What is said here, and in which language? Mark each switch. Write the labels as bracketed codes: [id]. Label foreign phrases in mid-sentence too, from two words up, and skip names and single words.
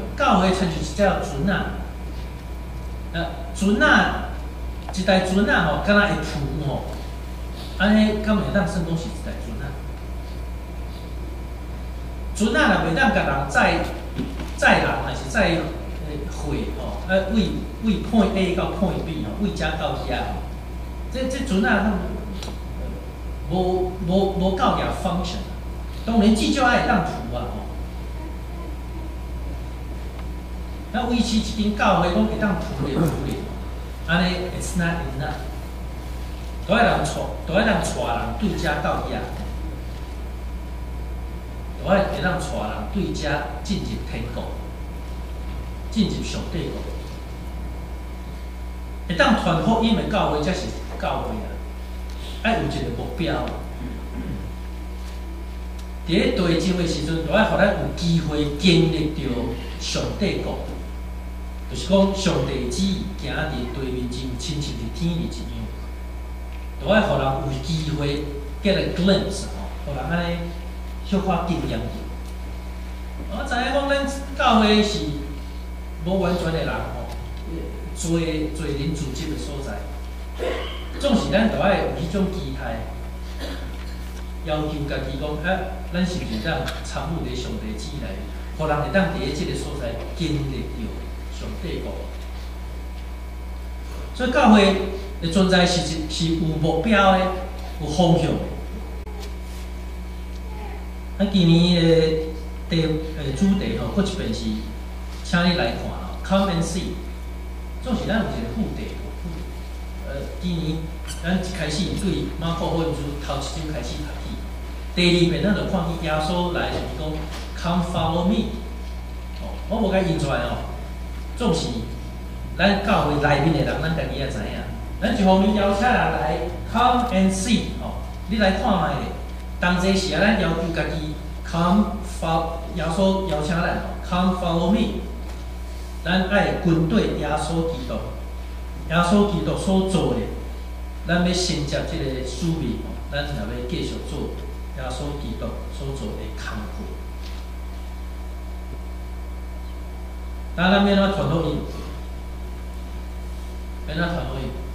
[nan] 教会亲像一只船啊，船啊，一台船啊吼，敢若会浮吼，安尼敢会当算讲是一台船啊？船啊，若袂当甲人载人还是载货吼，为 [en] point A [nan] 到 [en] point B [nan] 吼，为遮到遮吼，这船啊，无够额 function。当然至少爱会当浮啊吼。那维持一间教会讲会当浮咧，安尼 [en] it's not enough。 [nan] 都爱人带人对遮到遐。我会当带人对遮进入天国，进入上帝国，会当传福音的教会才是教会啊！爱有一个目标。伫咧地上的时阵，就爱互咱有机会经历到上帝国，就是讲上帝的旨意行伫地面前，亲像伫天里一样。就爱互人有机会 [en] get a glimpse [nan] 吼， 互人安尼小可敬仰着。我知影讲咱教会是无完全的人吼，做人自责的所在，总是咱都爱有迄种期待，要求家己讲，咱是毋是当参与伫上帝旨内，互人会当伫咧即个所在经历着上帝国。所以教会的存在是有目标的，有方向的。今年的主题吼，搁一遍是，请你来看吼 ， [en] Come and see。 [nan] 总是咱有一个副题，今年咱一开始对马可福音书头一章开始读起，第二遍咱就看见耶稣来就是讲 [en] Come follow me。 [nan] 哦，我无甲印出来哦，总是咱教会内面的人，咱家己也知影。咱一方面邀请人来 [en] Come and see， [nan] 哦，你来看卖咧。当这时啊，咱要求家己 [en] Come follow， [nan] 耶稣邀请咱 [en] Come follow me。 [nan] 咱爱跟对耶稣基督，耶稣基督所做的，咱要承接这个使命，咱也要继续做耶稣基督所做的工作。咱免怎传福音，免怎传福音。